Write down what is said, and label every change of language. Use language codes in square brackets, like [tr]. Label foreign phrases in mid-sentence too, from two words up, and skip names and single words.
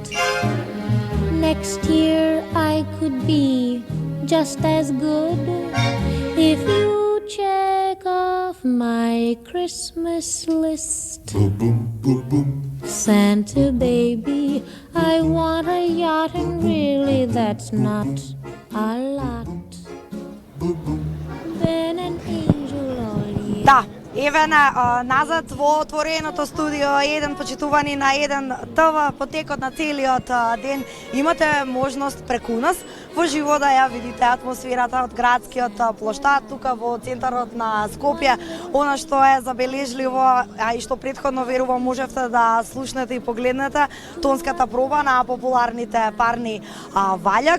[en] Next year I could be just as good if you check off my Christmas list. Santa baby, I want a yacht and really that's not a lot. Been an angel all year. [mk] Да, еве назад во отвореното студио, еден почитувани на еден ТВ, потекот на целиот ден. Имате можност преку нас во живо да ја видите атмосферата од градскиот плоштад тука во центарот на Скопје. Она што е забележливо, а и што претходно верувам можевте да слушнете и погледнете, тонската проба на популарните парни Ваљак.